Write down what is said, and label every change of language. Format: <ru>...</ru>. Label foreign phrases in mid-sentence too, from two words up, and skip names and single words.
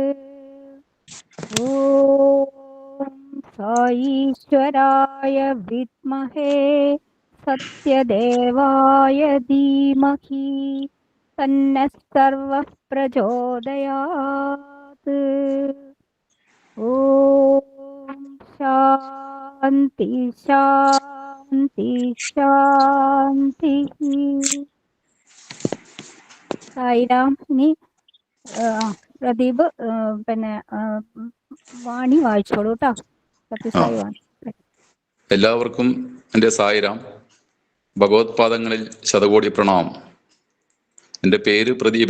<sa>ॐ ईश्वराय विद्महे सत्यदेवाय धीमहि तन्नः सर्वः प्रचोदयात्. ॐ शान्ति शान्ति शान्तिः.</sa> <ml>സായിരാം. ഇനി പ്രദീപ് പിന്നെ വാണി വായിച്ചോളൂ കേട്ടോ. എല്ലാവർക്കും എൻ്റെ സായിരാം. ഭഗവത്പാദങ്ങളിൽ ശതകോടി പ്രണാമം. എൻ്റെ പേര് പ്രദീപൻ.</ml>